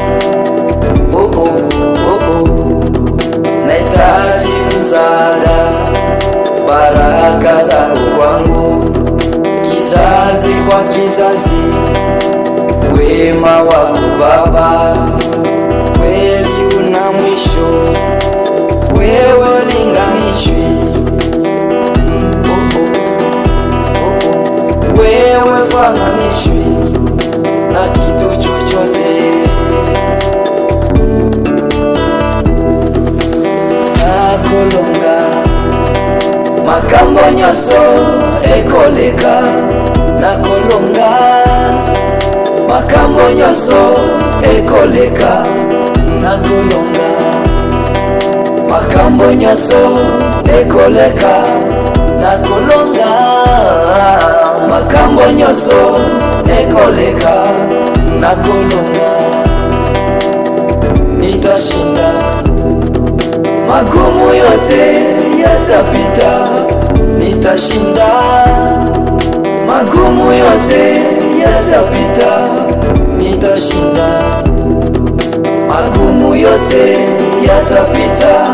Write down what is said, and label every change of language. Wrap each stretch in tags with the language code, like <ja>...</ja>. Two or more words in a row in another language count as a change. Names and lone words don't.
<sw>Nahitaji msaada, baraka zako kwangu, kizazi kwa kizazi, wema wako Baba kweli una mwisho, wewe ulinganishwi. Wewe fananishwi na kitu chochote.</sw> <ln>Nakolonga makambo nyonso ekoleka, nakolonga makambo nyonso ekoleka, nakolonga makambo nyonso ekoleka, nakolonga makambo nyonso ekoleka, nakolonga.</ln> <sw>Nitashinda, magumu yote yatapita. Nitashinda, magumu yote yatapita. Nitashinda, magumu yote yatapita.</sw>